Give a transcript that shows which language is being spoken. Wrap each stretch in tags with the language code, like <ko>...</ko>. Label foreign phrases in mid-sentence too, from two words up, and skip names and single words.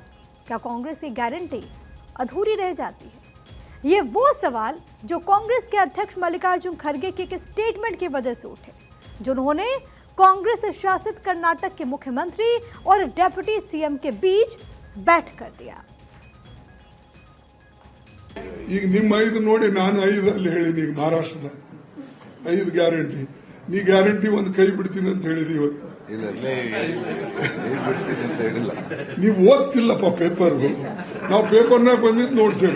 <hi>क्या कांग्रेस की गारंटी अधूरी रह जाती है? ये वो सवाल जो कांग्रेस के अध्यक्ष मल्लिकार्जुन खड़गे के एक स्टेटमेंट की वजह से उठे, जिन्होंने कांग्रेस शासित कर्नाटक के मुख्यमंत्री और डिप्टी सीएम के बीच बैठ कर दिया।</hi> <kn>ಈಗ ನಿಮ್ಮ 5 ನೋಡಿ ನಾನು 5 ಅಲ್ಲಿ ಹೇಳಿನಿ। ಈಗ ಮಹಾರಾಷ್ಟ್ರದ 5 ಗ್ಯಾರಂಟಿ, ನೀ ಗ್ಯಾರಂಟಿ ಒಂದು ಕೈ ಬಿಡ್ತೀನಿ ಅಂತ ಹೇಳಿದಿ ಇವತ್ತು। ನೀವು ಓದ್ತಿಲ್ಲಪ್ಪ ಪೇಪರ್, ನಾವು ಪೇಪರ್ನ ಬಂದಿದ್ದು ನೋಡ್ತೇವೆ।</kn>